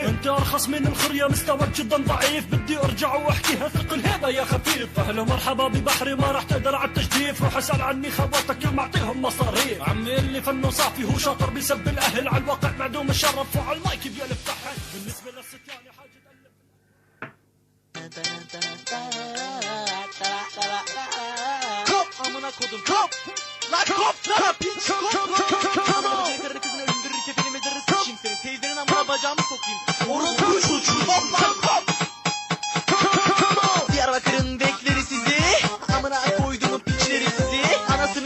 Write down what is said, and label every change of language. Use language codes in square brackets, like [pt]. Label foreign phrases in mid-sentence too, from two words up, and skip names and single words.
[ar] انت ارخص من الخريه مستواك جدا ضعيف، بدي ارجع واحكيها ثقل هذا يا خفيف. اهلا ومرحبا ببحري ما راح تقدر على التجديف، روح اسال عني خواتك اللي معطيهم مصاريف. عمي اللي فنه صافي هو شاطر بيسب الاهل، على الواقع معدوم الشرف وعلى المايك بيلف تحت. بالنسبه للست يعني حاجه [tr] amına kodum kop lan kop lan piç kop amına kızını öldürür kefeni mezarı sıçayım senin teyzenin amına bacağımı sokayım orospu çocuğu kop lan kop Diyarbakır'ın bekleri sizi amına koyduğumun piçleri sizi